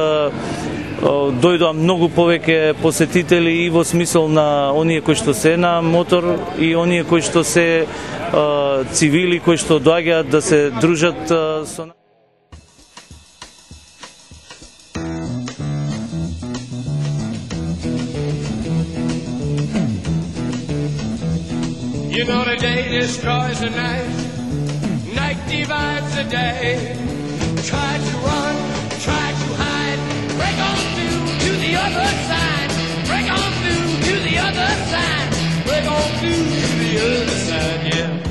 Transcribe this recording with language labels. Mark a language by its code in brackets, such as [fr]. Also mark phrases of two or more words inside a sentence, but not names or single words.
[mk] дојдоа многу повеќе посетители и во смисол на оние кои што се на мотор и оние кои што се цивили кои што доаѓаат да се дружат со нас. [en] You know the day destroys the night, night divides the day. Try to run, try to hide, break on through to the other side, break on through to the other side, break on through to the other side, yeah.